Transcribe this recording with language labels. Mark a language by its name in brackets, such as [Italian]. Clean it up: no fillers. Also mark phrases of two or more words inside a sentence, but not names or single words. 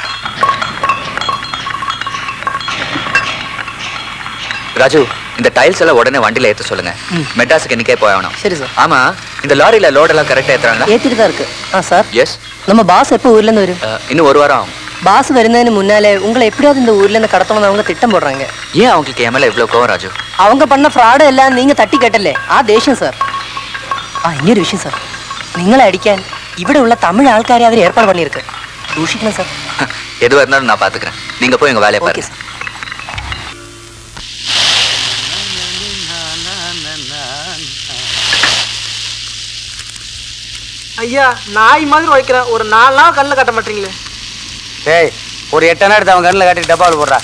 [Tamil] ராஜு, இந்த டைல்ஸ் எல்லாம் உடனே வண்டியில ஏத்த சொல்லுங்க. மெட்ராஸுக்கு இன்னைக்கே போயணும். சரி சார். ஆமா, இந்த லாரியில லோட் எல்லாம் கரெக்டா ஏத்துறாங்களா? ஏத்திட்டு தான் இருக்கு. சார் எஸ். நம்ம பாஸ் எப்போ ஊர்ல இருந்து வரும்? இன்னும் ஒரு வாரம் ஆகும். பாஸ் வருന്നതിന് முன்னாலே உங்களை எப்படியாவது இந்த ஊர்ல இருந்து கடத்தணும்னு அவங்க திட்டம் போடுறாங்க. ஏன் அவங்களுக்கு என் மேல இவ்வளவு கோவம் ராஜு? அவங்க பண்ண ஃப்ராഡ് എല്ലാം நீங்க [Malayalam] തട്ടി കേട്ടല്ലേ, ആ ദേഷ്യം സാർ. ഇനിയൊരു വിഷയം സാർ, നിങ്ങളെ അടിക്കാൻ ഇവിടെ ഉള്ള തമിഴ് ആൾക്കാരെ അവർ ഏർപ്പാട് பண்ணிருக்கு. സൂക്ഷിക്കണം സാർ. [Tamil] எதுவா இருந்தாலும் நான் பாத்துக்கிறேன், நீங்க போய் எங்க வேலையை பாருங்க. ஐயா நாய் மாதிரி உழைக்கிறேன், ஒரு 4 நாள் கண்ணில் கட்ட மாட்டீங்களே. டேய், ஒரு 8 அண்ணா எடுத்து அவன் கண்ணில் காட்டி டப்பாவில் போடுறா.